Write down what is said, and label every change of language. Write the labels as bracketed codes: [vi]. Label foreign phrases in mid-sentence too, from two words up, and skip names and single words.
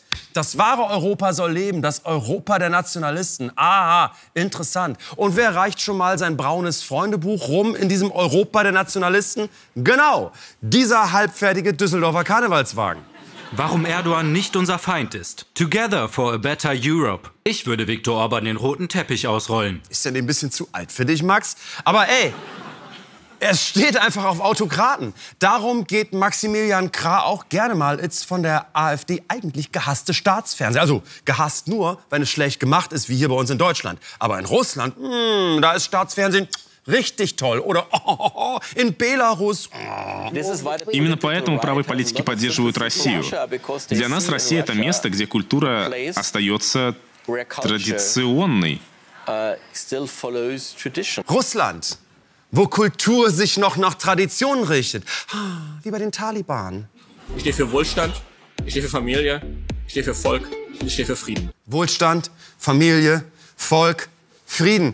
[de] Das wahre Europa soll leben, das Europa der Nationalisten. Aha, interessant. Und wer reicht schon mal sein braunes Freundebuch rum in diesem Europa der Nationalisten? Genau, dieser halbfertige Düsseldorfer Karnevalswagen. Warum Erdogan nicht unser Feind ist. [en] Together for a better Europe. [de] Ich würde Viktor Orban den roten Teppich ausrollen. Ist ja ein bisschen zu alt für dich, Max. Aber ey, er steht einfach auf Autokraten. Darum geht Maximilian Krah auch gerne mal ins von der AfD eigentlich gehasste Staatsfernsehen. Also gehasst nur, wenn es schlecht gemacht ist, wie hier bei uns in Deutschland. Aber in Russland, da ist Staatsfernsehen Richtig toll. Oder in Belarus. [ru] Именно поэтому правые политики поддерживают Россию. Для нас Россия — это место, где культура остается традиционной. [de] Russland, wo Kultur sich noch nach Tradition richtet. Wie bei den Taliban. Ich stehe für Wohlstand, ich stehe für Familie, ich stehe für Volk, ich stehe für Frieden. Wohlstand, Familie, Volk, Frieden.